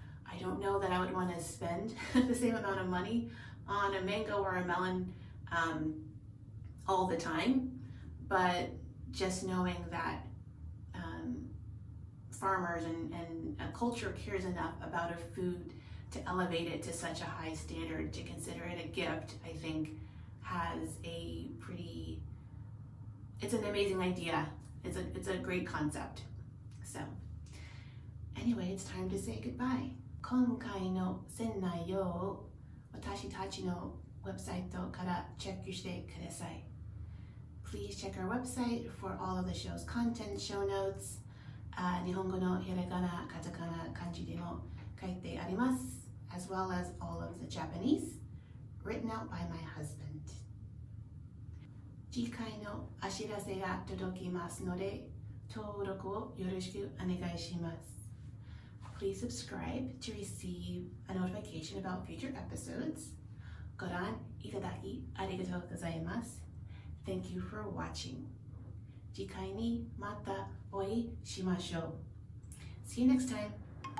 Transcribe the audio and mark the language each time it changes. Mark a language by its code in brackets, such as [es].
[en] I don't know that I would want to spend the same amount of money on a mango or a melon all the time, but just knowing that farmers and a culture cares enough about a food to elevate it to such a high standard, to consider it a gift, I think has a pretty, it's an amazing idea. It's a great concept. So anyway, it's time to say goodbye. [ja] 今回の船内容を私たちのウェブサイトからチェックしてください。 [en] Please check our website for all of the show's content, show notes. [ja] 日本語のひらがな、カタカナ、漢字でも書いてあります。 [en] As well as all of the Japanese, written out by my husband. [ja] 次回のお知らせが届きますので、登録をよろしくお願いします。 [en] Please subscribe to receive a notification about future episodes. [ja] ご覧いただきありがとうございます。 [en] Thank you for watching. [ja] 次回にまたお会いしましょう。 [en] See you next time.